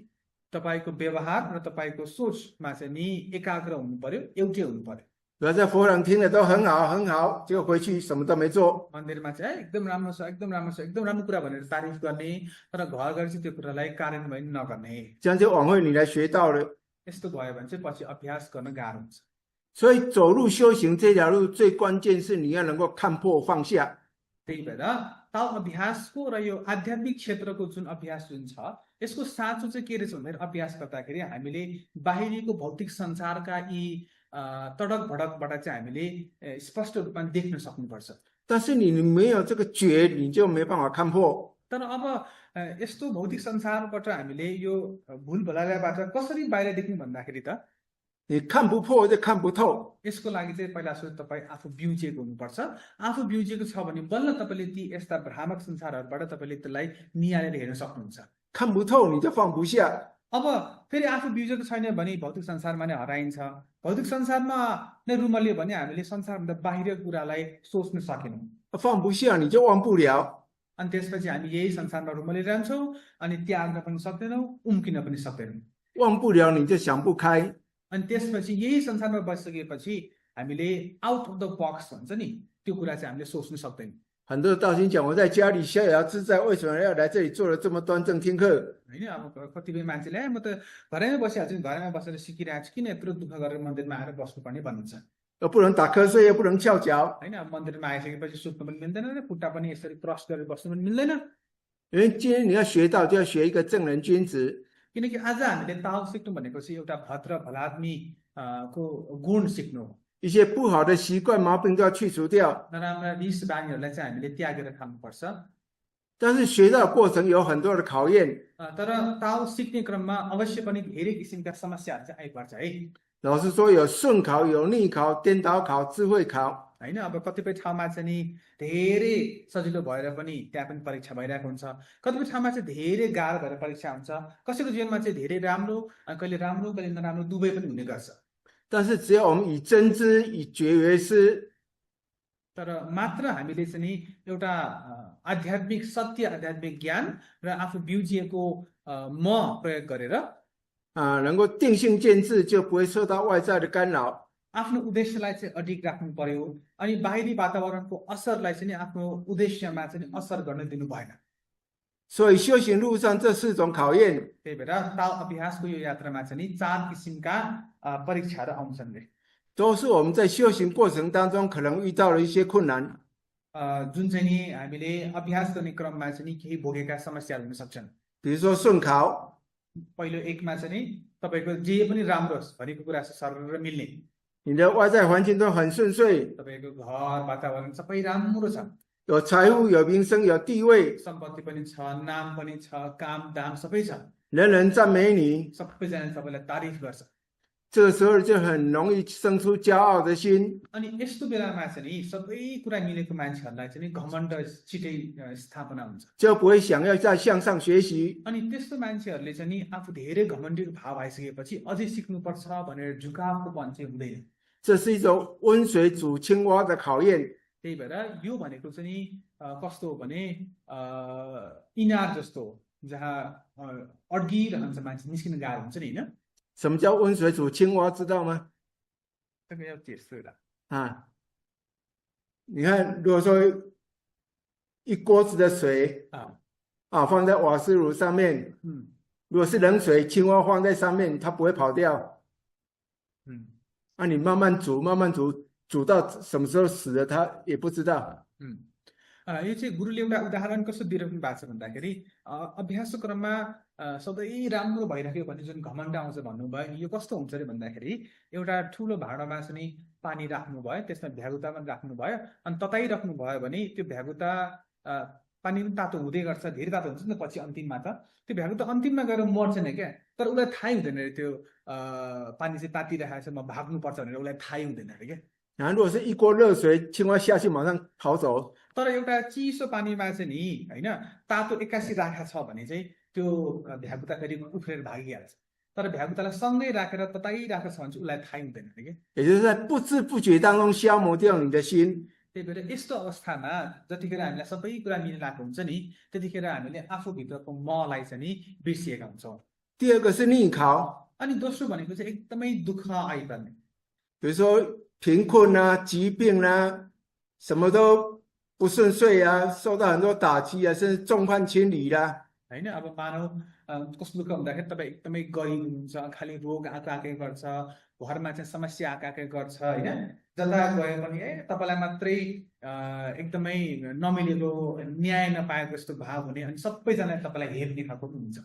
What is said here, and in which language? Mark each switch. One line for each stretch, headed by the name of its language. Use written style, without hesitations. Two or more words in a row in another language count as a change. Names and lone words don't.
Nepali: तपाईँको व्यवहार र तपाईँको सोचमा चाहिँ नि एकाग्र हुनु पर्यो, एउटै हुनु पर्यो।
Chinese: 不要在佛人听的都很好很好，结果回去什么都没做。
Nepali: मन्दिरमा चाहिँ एकदम राम्रो छ, एकदम राम्रो छ, एकदम राम्रो कुरा भनेर तारिफ गर्ने, तर घर गएर चाहिँ त्यो कुरालाई कार्यान्वयन नगर्ने।
Chinese: 这样就枉费你来学道了。
Nepali: यस्तो भयो भने चाहिँ पछि अभ्यास गर्न गाह्रो हुन्छ।
Chinese: 所以走入修行这条路，最关键是你要能够看破放下。
Nepali: त्यही भएर ताउ अभ्यासको र यो आध्यात्मिक क्षेत्रको जुन अभ्यास जुन छ, यसको साँचो चाहिँ के रहेछ भन्दाखेरि अभ्यास गर्दाखेरि हामीले बाहिरीको भौतिक संसारका यी तडक भडकबाट चाहिँ हामीले स्पष्ट रूपमा देख्न सक्नुपर्छ।
Chinese: 但是你没有这个觉，你就没办法看破。
Nepali: तर अब यस्तो भौतिक संसारबाट हामीले यो भुल भलाइबाट कसरी बाहिर देख्ने भन्दाखेरि त
Chinese: 你看不破就看不透。
Nepali: यसको लागि चाहिँ पहिला सुरु तपाईँ आफू बिउजिएको हुनुपर्छ। आफू बिउजिएको छ भने बल्ल तपाईँले ती यस्ता भ्रामक संसारहरूबाट तपाईँले त्यसलाई निहालेर हेर्न सक्नुहुन्छ।
Chinese: 看不透你就放不下。
Nepali: अब फेरि आफू बिउजेको छैन भने भौतिक संसारमा नै हराइन्छ। भौतिक संसारमा नै रुमल्यो भने हामीले संसारभन्दा बाहिर कुरालाई सोच्न सकेनौँ।
Chinese: 放不下你就忘不了。
Nepali: अनि त्यसपछि हामी यही संसारमा रुमलिरहन्छौँ अनि त्याग्न पनि सक्दैनौँ, उम्किन पनि सक्दैनौँ।
Chinese: 忘不了你就想不开。
Nepali: अनि त्यसपछि यही संसारमा बसिसकेपछि हामीले
English: out of the box
Nepali: भन्छ नि, त्यो कुरा चाहिँ हामीले सोच्न सक्दैनौँ।
Chinese: 很多道心讲我在家里逍遥自在，为什么要来这里做了这么端正听课？
Nepali: होइन अब कतिपय मान्छेले म त घरैमा बसिहाल्छु नि, घरैमा बसेर सिकिरहेको छु, किन यत्रो दुःख गरेर मन्दिरमा आएर बस्नुपर्ने भन्नुहुन्छ।
Chinese: 又不能打瞌睡，又不能翘脚，
Nepali: होइन अब मन्दिरमा आइसकेपछि सुत्नु पनि मिल्दैन र खुट्टा पनि यसरी क्रस गरेर बस्नु पनि मिल्दैन।
Chinese: 因为今天你要学到，就要学一个正人君子。
Nepali: किनकि आज हामीले ताउ सिक्नु भनेको चाहिँ एउटा भद्र भलाद्मी को गुण सिक्नु हो।
Chinese: 一些不好的习惯毛病都要去除掉。
Nepali: नराम्रा रिस बानीहरूलाई चाहिँ हामीले त्यागेर खानुपर्छ।
Chinese: 但是学到的过程有很多的考验，
Nepali: तर ताउ सिक्ने क्रममा अवश्य पनि धेरै किसिमका समस्याहरू चाहिँ आइपर्छ है।
Chinese: 老师说有顺考、有逆考、颠倒考、智慧考。
Nepali: होइन अब कतिपय ठाउँमा चाहिँ नि धेरै सजिलो भएर पनि त्यहाँ पनि परीक्षा भइरहेको हुन्छ, कतिपय ठाउँमा चाहिँ धेरै गाह्रो भएर परीक्षा हुन्छ, कसैको जीवनमा चाहिँ धेरै राम्रो, कहिले राम्रो कहिले नराम्रो दुवै पनि हुने गर्छ।
Chinese: 但是只要我们以真知、以觉为师，
Nepali: तर मात्र हामीले चाहिँ नि एउटा आध्यात्मिक सत्य, आध्यात्मिक ज्ञान र आफू बिउजिएको म प्रयोग गरेर
Chinese: 能够定性见智，就不会受到外在的干扰。
Nepali: आफ्नो उद्देश्यलाई चाहिँ अडिग राख्नु पर्यो अनि बाहिरी वातावरणको असरलाई चाहिँ नि आफ्नो उद्देश्यमा चाहिँ नि असर गर्न दिनु भएन
Chinese: 所以修行路上这4种考验，
Nepali: त्यही भएर ताल अभ्यासको यो यात्रामा चाहिँ नि 4 किसिमका परीक्षाहरू आउँछन् रे
Chinese: 都是我们在修行过程当中可能遇到的一些困难。
Nepali: जुन चाहिँ नि हामीले अभ्यास गर्ने क्रममा चाहिँ नि केही भोगेका समस्याहरू हुन सक्छन्
Chinese: 比如说顺考，
Nepali: पहिलो एकमा चाहिँ नि तपाईको जे पनि राम्रो होस् भनेको कुरा चाहिँ सरर मिल्ने
Chinese: 你的外在环境都很顺遂，
Nepali: तपाईको घर वातावरण सबै राम्रो छ
Chinese: 有财富、有名声、有地位，
Nepali: सम्पत्ति पनि छ नाम पनि छ काम दाम सबै छ
Chinese: 人人赞美你，
Nepali: सबैजनाले तपाईँलाई तारिफ गर्छ
Chinese: 这个时候就很容易生出骄傲的心。
Nepali: अनि यस्तो बेलामा चाहिँ नि सबै कुरा मिलेको मान्छेहरूलाई चाहिँ नि घमण्ड छिटै स्थापना हुन्छ
Chinese: 就不会想要再向上学习，
Nepali: अनि त्यस्तो मान्छेहरूले चाहिँ नि आफू धेरै घमण्डीको भाव आइसकेपछि अझै सिक्नुपर्छ भनेर झुकावको चाहिँ हुँदैन
Chinese: 这是一种温水煮青蛙的考验。
Nepali: त्यही भएर यो भनेको चाहिँ नि कस्तो हो भने इनार जस्तो हो जहाँ अड्किरहन्छ मान्छे निस्किन गाह्रो हुन्छ नि होइन
Chinese: 什么叫温水煮青蛙？知道吗？这个要解释的啊，你看，如果说一锅子的水啊放在瓦斯炉上面，嗯如果是冷水，青蛙放在上面，它不会跑掉。嗯你慢慢煮，慢慢煮，煮到什么时候死了，它也不知道。
Nepali: यो चाहिँ गुरुले एउटा उदाहरण कस्तो दिइराख्नु भएको छ भन्दाखेरि अभ्यासको क्रममा सधैँ राम्रो भइराख्यो भने जुन घमण्ड आउँछ भन्नुभयो यो कस्तो हुन्छ अरे भन्दाखेरि एउटा ठुलो भाँडामा चाहिँ पानी राख्नुभयो त्यसमा भ्यागुता पनि राख्नुभयो अनि तताइराख्नु भयो भने त्यो भ्यागुता पानी पनि तातो हुँदै गर्छ धेरै तातो हुन्छ नि त पछि अन्तिममा त त्यो भ्यागुता अन्तिममा गएर मर्छन् क्या तर उसलाई थाहै हुँदैन अरे त्यो पानी चाहिँ तातिरहेको छ म भाग्नुपर्छ भनेर उसलाई थाहै हुँदैन अरे क्या
Chinese: 如果是一锅热水，青蛙下去马上逃走，
Nepali: तर एउटा चिसो पानीमा चाहिँ नि होइन तातो 81 राखा छ भने चाहिँ त्यो भ्यागुता फेरि उफ्रेर भागिहाल्छ तर भ्यागुतालाई सँगै राखेर तताइरहेको छ भने चाहिँ उसलाई थाहै हुँदैन अरे क्या
Chinese: 也就是在不知不觉当中消磨掉你的心。
Nepali: त्यही भएर यस्तो अवस्थामा जतिखेर हामीलाई सबै कुरा मिलिरहेको हुन्छ नि त्यतिखेर हामीले आफूभित्रको मलाई चाहिँ नि बिर्सिएका हुन्छौँ
Chinese: 第二个是逆考，
Nepali: अनि दोस्रो भनेको चाहिँ एकदमै दुःख आइपर्ने
Chinese: 比如说贫困啊、疾病啊，什么都不顺遂啊，受到很多打击啊，甚至众叛亲离啦。
Nepali: होइन अब मानव कस्तो दुःख हुँदाखेरि तपाईँ एकदमै गरिब हुनुहुन्छ खालि रोग आएकै गर्छ घरमा चाहिँ समस्या आएकै गर्छ होइन जता गए पनि तपाईँलाई मात्रै एकदमै नमिलेको न्याय नपाएको जस्तो भाव हुने अनि सबैजनाले तपाईँलाई हेर्ने खालको पनि हुन्छ